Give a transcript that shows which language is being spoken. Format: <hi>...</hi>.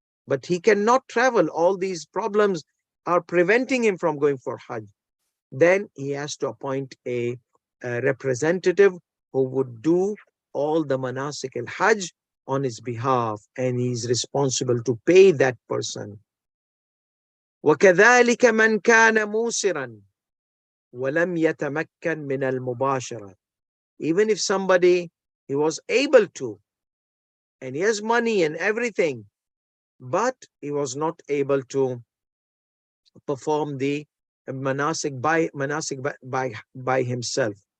<en>But he cannot travel. All these problems are preventing him from going for Hajj. Then he has to appoint a representative who would do all the manasik al-Hajj on his behalf, and he's responsible to pay that person.</en> <ar>وكذلك من كان موسرا ولم يتمكن من المباشرة.</ar> <en>Even if somebody, he was able to, and he has money and everything, but he was not able to perform the manasik by himself.</en>